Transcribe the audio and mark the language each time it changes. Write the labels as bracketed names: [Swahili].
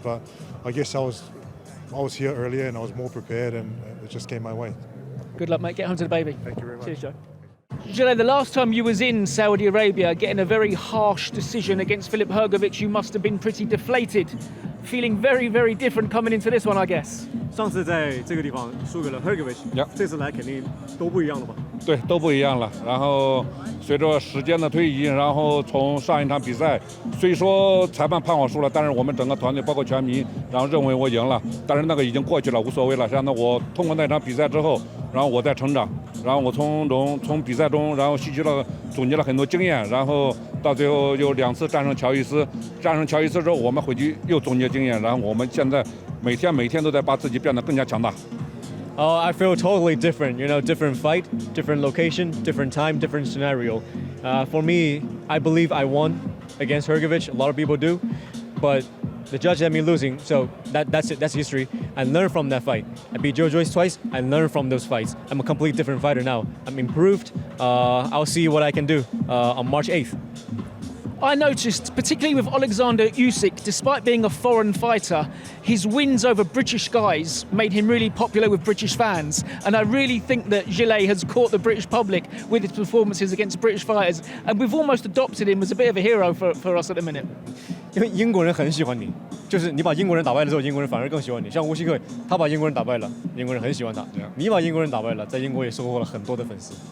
[English] But I guess I was here earlier and I was more prepared, and it just came my way. Good luck, mate. Get home to the baby. Thank you very much. Cheers, Joe. Gillet, the last time you was in Saudi Arabia getting a very harsh decision against Filip Hrgović, you must have been pretty deflated. Feeling very, very different coming into this one, I guess. [Chinese] 上次在这个地方输给了 Hrgović， 这次来肯定都不一样了吧？对，都不一样了。然后随着时间的推移，然后从上一场比赛，虽说裁判判我输了，但是我们整个团队包括全民，然后认为我赢了，但是那个已经过去了，无所谓了。现在我通过那场比赛之后，然后我在成长，然后我从比赛中，然后吸取了总结了很多经验，然后到最后有2次战胜乔伊斯，战胜乔伊斯之后，我们回去又总结经验，然后我们现在每天都在把自己变得更加强大。 [English] I feel totally different, different fight, different location, different time, different scenario. For me, I believe I won against Hrgović. A lot of people do, but the judge had me losing, so that's it. That's history. I learned from that fight. I beat Joe Joyce twice. I learned from those fights. I'm a completely different fighter now. I'm improved. I'll see what I can do on March 8th. I noticed, particularly with Alexander Usyk, despite being a foreign fighter, his wins over British guys made him really popular with British fans. And I really think that Gillet has caught the British public with his performances against British fighters. And we've almost adopted him as a bit of a hero for us at the minute. [Chinese] 因为英国人很喜欢你，就是你把英国人打败了之后，英国人反而更喜欢你。像乌西克，他把英国人打败了，英国人很喜欢他。你把英国人打败了，在英国也收获了很多的粉丝。